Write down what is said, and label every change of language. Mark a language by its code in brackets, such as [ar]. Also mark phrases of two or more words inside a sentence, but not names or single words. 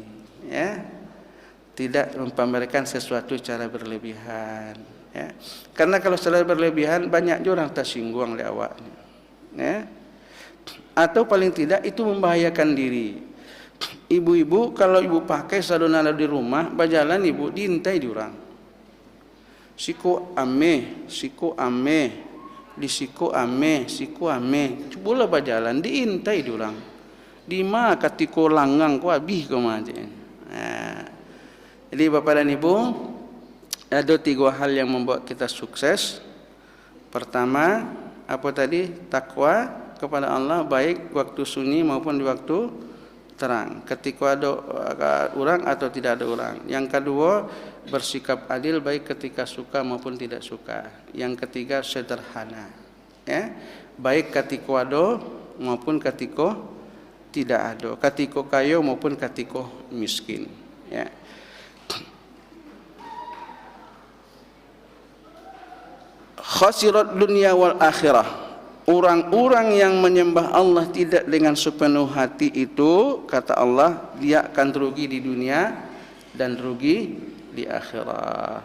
[id] Ya, tidak mempamerkan sesuatu secara berlebihan. Ya, karena kalau secara berlebihan banyak orang tersinggung oleh awaknya. Ya. Atau paling tidak itu membahayakan diri. Ibu-ibu kalau ibu pakai sadonala di rumah, berjalan ibu diintai diorang. [min] Siko ame, di siko ame. [id] Cubalah berjalan diintai diorang. [min] Di ma katiko langgang ko habis ko macam. [id] Jadi Bapak dan Ibu, ada 3 hal yang membuat kita sukses. Pertama, apa tadi? Takwa kepada Allah baik waktu sunyi maupun di waktu terang, ketika ada orang atau tidak ada orang. Yang kedua, bersikap adil baik ketika suka maupun tidak suka. Yang ketiga, sederhana. ya, baik [min] katiko ado maupun katiko tidak ado, katiko kayo maupun katiko miskin, [id] ya. [ar] Khasirat dunia wal akhirah. [id] Orang-orang yang menyembah Allah tidak dengan sepenuh hati itu, kata Allah, dia akan rugi di dunia dan rugi di akhirat.